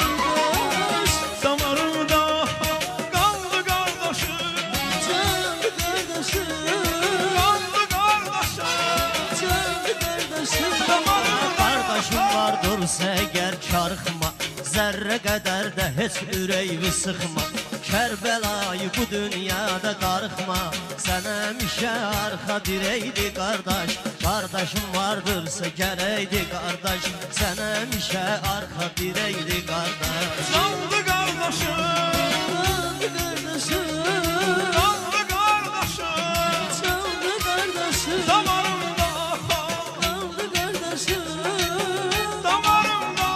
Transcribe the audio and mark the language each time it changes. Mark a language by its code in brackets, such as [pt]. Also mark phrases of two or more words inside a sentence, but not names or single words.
[tr] Damarımda kanlı kardeşim, Canlı kardeşim, kanlı kardeşim, canlı kardeşim. Kardeşim vardırsa eğer çarxma, zerre kadar da hiç [az] ürəyimi sıxma. Kərbəlayı bu dünyada darıxma, sən həmişə arxa dirəkdi qardaş. [tr] Kardeşim vardırsa [az] gərəkdi qardaş, sən həmişə arxa dirəkdi qardaş. [tr] kanlı kardeşim, Canlı kardeşim, kanlı kardeşim, canlı kardeşim. damarımda, Canlı kardeşim, damarımda.